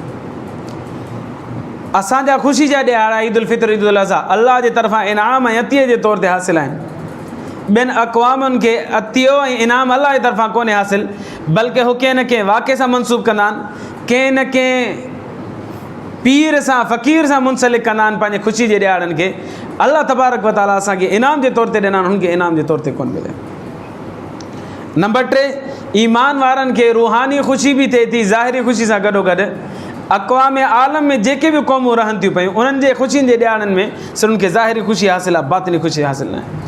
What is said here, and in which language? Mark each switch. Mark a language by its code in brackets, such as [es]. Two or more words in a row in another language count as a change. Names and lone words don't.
[sd] असांजा ख़ुशी जा ॾिहाड़ा ईद उल फितर ईद उल अज़हा अल्लाह जे तरफ़ां इनाम ऐं अतीअ जे तौर ते हासिल आहिनि। ॿियनि अक़वामनि खे अतियो ऐं इनाम अल्लाह जे तरफ़ां कोन्हे हासिल, बल्कि हू कंहिं न कंहिं वाक़े सां मनसूब कंदा आहिनि, कंहिं न कंहिं पीर सां फ़क़ीर सां मुंसलिक कंदा आहिनि पंहिंजे ख़ुशी जे ॾिहाड़नि खे। [ar] الله تبارك وتعالى [sd] असांखे इनाम जे तौर ते ॾिना आहिनि, हुननि खे इनाम जे तौर ते कोन मिले। नंबर 3, ईमान वारनि खे रूहानी ख़ुशी बि थिए थी ज़ाहिरी ख़ुशी सां गॾोगॾु। अक़वाम आलम में जेके बि क़ौमूं रहनि थियूं पियूं, उन्हनि जे ख़ुशियुनि जे ॾिहाड़नि में सिर्फ़ु उन्हनि खे ज़ाहिरी ख़ुशी हासिल आहे, बातिनी ख़ुशी हासिल न आहे।